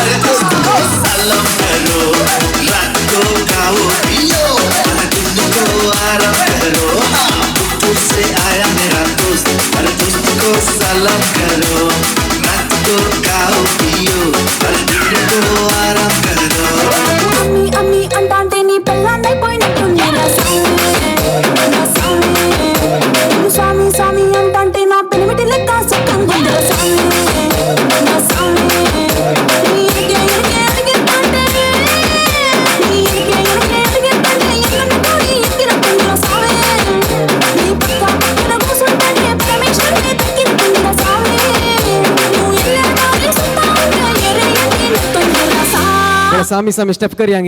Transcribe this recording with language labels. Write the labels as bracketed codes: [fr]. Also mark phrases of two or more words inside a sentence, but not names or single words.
[hi] सलाम करो, रात को खाओ पियो, दिन को आराम करो। दूर से आया मेरा दोस्त, अरे दोस्त को सलाम करो। रात को खाओ पियो, अरे दिन को आराम करो। [te] అమ్మి అమ్మి అంటాంటే నీ పెళ్ళాన్నైపోయినట్టుంది నా సామి నువ్వు సామి సామి అంటాంటే నా పెనిమిటి లెక్క సొక్కంగుంది నా సామి నీ ఎరిగే ఎరిగే ఎరిగెత్తంటే నీ ఎరిగే ఎరిగే ఎరిగెత్తంటే ఎల్లన్న కోడి ఎక్కిరట్టుంది నా సామి నీ పక్క పక్కన కూసుంటే పరమేశ్వరుని తక్కిరట్టుంది నా సామి నువ్వు ఎల్లే కాలి సుత్తా ఉంటే ఎరే ఎన్ని నొత్తుంది నా సామి [hi] सामी सामी स्टेप करिएंगे।